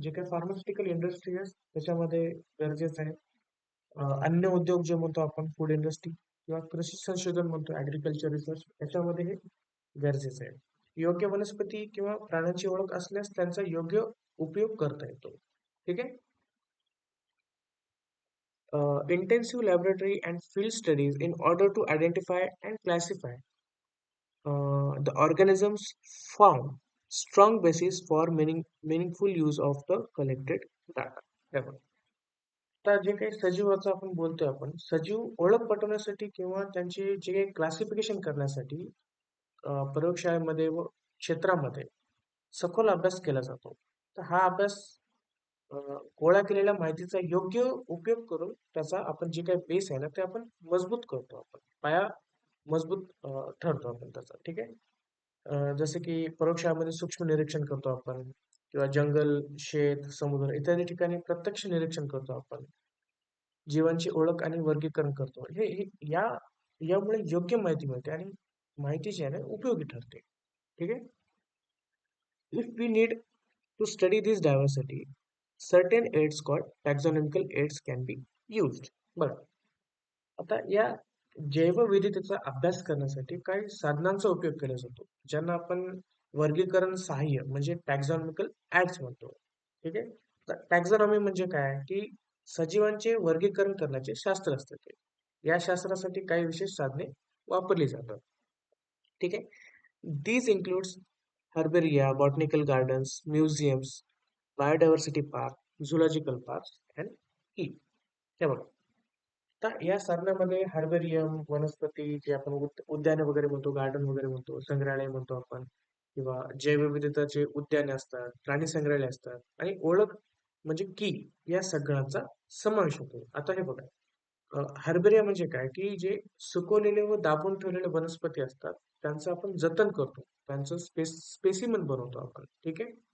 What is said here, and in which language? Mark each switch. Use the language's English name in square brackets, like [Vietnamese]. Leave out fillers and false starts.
[Marathi] जे काही pharmaceutical industry आहे त्याच्यामध्ये गरजेचं आहे. अन्न उद्योग जे म्हणतो आपण फूड इंडस्ट्री किंवा कृषी संशोधन म्हणतो ऍग्रिकल्चर रिसर्च याच्यामध्ये हे गरजेचं आहे. योग्य वनस्पती किंवा प्राण्यांची ओळख असल्यास त्यांचा योग्य उपयोग करता येतो. ठीक आहे. [English] Intensive laboratory and field studies in order to identify and classify the organisms form strong basis for meaningful use of the collected data. [Marathi] हे बघा. आता जे काही सजीवाचं आपण बोलतोय आपण सजीव ओळख पटवण्यासाठी किंवा त्यांची जे काही क्लासिफिकेशन करण्यासाठी प्रयोगशाळेमध्ये व क्षेत्रामध्ये सखोल अभ्यास केला जातो. तर हा अभ्यास अ, गोळा केलेल्या माहितीचा योग्य उपयोग करून त्याचा आपण जे काही बेस आहे ना ते आपण मजबूत करतो. आपण पाया मजबूत ठरतो आपण त्याचा. ठीक आहे. जसे की प्रयोगशाळेमध्ये सूक्ष्म निरीक्षण करतो आपण किंवा जंगल, शेत, समुद्र इत्यादी ठिकाणी प्रत्यक्ष निरीक्षण करतो आपण. जीवांची ओळख आणि वर्गीकरण करतो. यामुळे योग्य माहिती मिळते आणि माहिती जी आहे ना उपयोगी ठरते. ठीक आहे. [English] If we need to study this diversity, certain aids called taxonomical aids can be used. [Marathi] बरं, आता या जैवविविधतेचा अभ्यास करण्यासाठी काही साधनांचा उपयोग केला जातो, ज्यांना आपण वर्गीकरण सहाय्य म्हणजे टॅक्झॉनॉमिकल ऍड्स म्हणतो. ठीक आहे. तर टॅक्झॉनॉमी म्हणजे काय की सजीवांचे वर्गीकरण करण्याचे शास्त्र असते ते. या शास्त्रासाठी काही विशेष साधने वापरली जातात. ठीक आहे. [English] These includes herbaria, botanical gardens, museums, biodiversity park, zoological parks, and key. [Marathi] हे बघा. आता या साधनामध्ये हर्बेरियम, वनस्पती जे आपण उद्याने वगैरे म्हणतो, गार्डन वगैरे म्हणतो, संग्रहालय म्हणतो आपण किंवा जैवविविधताचे उद्याने असतात, प्राणी संग्रहालय असतात आणि ओळख म्हणजे की या सगळ्यांचा समावेश होतो. आता हे बघा, हर्बेरिया म्हणजे काय की जे सुकवलेले व दाबून ठेवलेले वनस्पती असतात त्यांचं आपण जतन करतो, त्यांचं स्पेसिमन बनवतो आपण. ठीक आहे.